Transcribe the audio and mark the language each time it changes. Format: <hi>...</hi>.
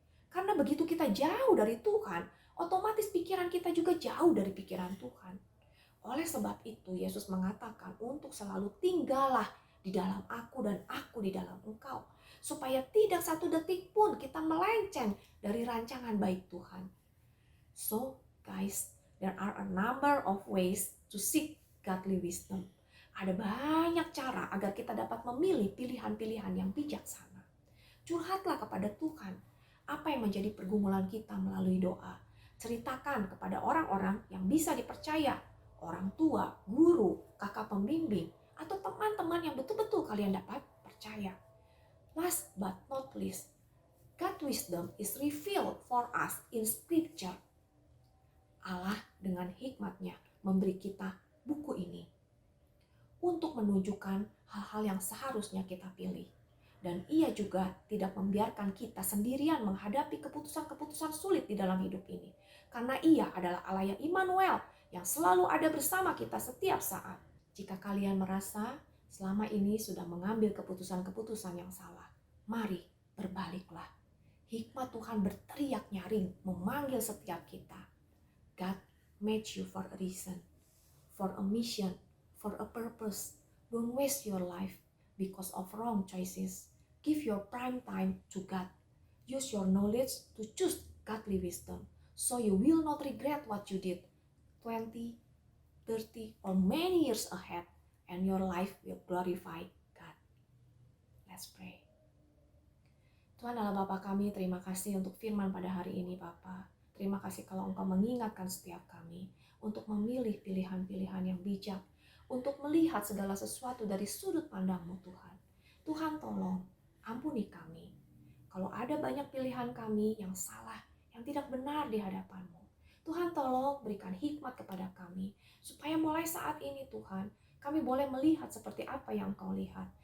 <id>Karena begitu kita jauh dari Tuhan, otomatis pikiran kita juga jauh dari pikiran Tuhan. Oleh sebab itu, Yesus mengatakan untuk selalu tinggallah di dalam aku dan aku di dalam engkau. Supaya tidak satu detik pun kita melenceng dari rancangan baik Tuhan.</id> <en>So, guys, there are a number of ways to seek godly wisdom.</en> <id>Ada banyak cara agar kita dapat memilih pilihan-pilihan yang bijaksana. Curhatlah kepada Tuhan apa yang menjadi pergumulan kita melalui doa. Ceritakan kepada orang-orang yang bisa dipercaya, orang tua, guru, kakak pembimbing, atau teman-teman yang betul-betul kalian dapat percaya.</id> <en>Last but not least, God's wisdom is revealed for us in Scripture.</en> <id>Allah dengan hikmatnya memberi kita buku ini untuk menunjukkan hal-hal yang seharusnya kita pilih. Dan ia juga tidak membiarkan kita sendirian menghadapi keputusan-keputusan sulit di dalam hidup ini. Karena ia adalah Allah yang Immanuel yang selalu ada bersama kita setiap saat. Jika kalian merasa selama ini sudah mengambil keputusan-keputusan yang salah, mari berbaliklah. Hikmat Tuhan berteriak nyaring memanggil setiap kita.</id> <en>God made you for a reason, for a mission, for a purpose. Don't waste your life because of wrong choices. Give your prime time to God. Use your knowledge to choose godly wisdom, so you will not regret what you did 20, 30, or many years ahead, and your life will glorify God. Let's pray.</en> <id>Tuhan Allah Bapa kami, terima kasih untuk firman pada hari ini Bapa. Terima kasih kalau Engkau mengingatkan setiap kami untuk memilih pilihan-pilihan yang bijak, untuk melihat segala sesuatu dari sudut pandang-Mu Tuhan. Tuhan tolong ampuni kami. Kalau ada banyak pilihan kami yang salah, yang tidak benar di hadapan-Mu, Tuhan tolong berikan hikmat kepada kami, supaya mulai saat ini Tuhan, kami boleh melihat seperti apa yang Engkau lihat.</id>